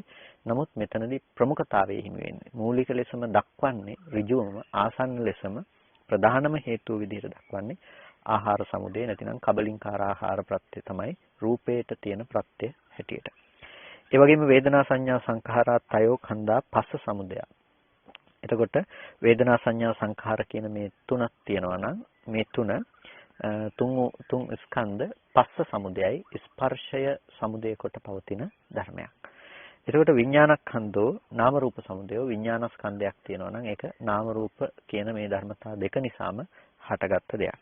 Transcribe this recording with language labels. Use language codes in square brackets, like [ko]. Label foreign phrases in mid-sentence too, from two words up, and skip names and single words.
[si] නමුත් මෙතනදී ප්‍රමුඛතාවයේ හිමි වෙන්නේ මූලික ලෙසම දක්වන්නේ ඍජුවම ආසන්න ලෙසම ප්‍රධානම හේතුව විදිහට දක්වන්නේ ආහාර සමුදය නැතිනම් කබලින්කාර ආහාර ප්‍රත්‍ය තමයි රූපේට තියෙන ප්‍රත්‍ය හැටියට. [pi] ඒ වගේම වේදනා සංඥා සංඛාරා තයෝ khanda පස්ස සමුදය. [si] එතකොට වේදනා සංඥා සංඛාර කියන මේ තුනක් තියෙනවා නම් මේ තුන් ස්කන්ධ පස්ස සමුදයයි ස්පර්ශය සමුදය කොට පවතින ධර්මයක්. එතකොට [pi] විඥානස්කන්ධෝ නාම රූප සමුදය [si] විඥානස්කන්ධයක් තියෙනවා නම් ඒක නාම රූප කියන මේ ධර්මතා දෙක නිසාම හටගත්ත දෙයක්.